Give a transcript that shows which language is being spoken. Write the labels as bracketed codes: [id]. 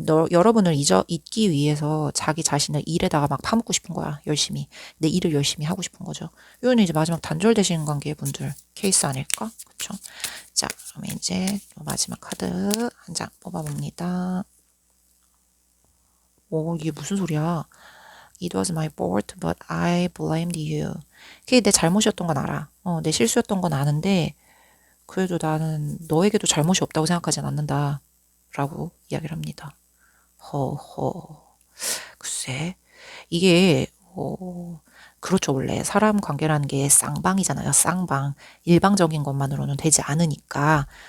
[ko] 여러분을 잊기 위해서 자기 자신을 일에다가 막 파묻고 싶은 거야. 열심히. 내 일을 열심히 하고 싶은 거죠. 이건 이제 마지막 단절되시는 관계의 분들 케이스 아닐까? 그쵸? 자, 그러면 이제 마지막 카드 한 장 뽑아봅니다. 오, 이게 무슨 소리야? [en] It was my fault, but I blamed you. [ko] 그게 내 잘못이었던 건 알아. 내 실수였던 건 아는데, 그래도 나는 너에게도 잘못이 없다고 생각하진 않는다. 라고 이야기를 합니다. 허허. 글쎄, 이게, 그렇죠. 원래 사람 관계라는 게 쌍방이잖아요. 쌍방. 일방적인 것만으로는 되지 않으니까.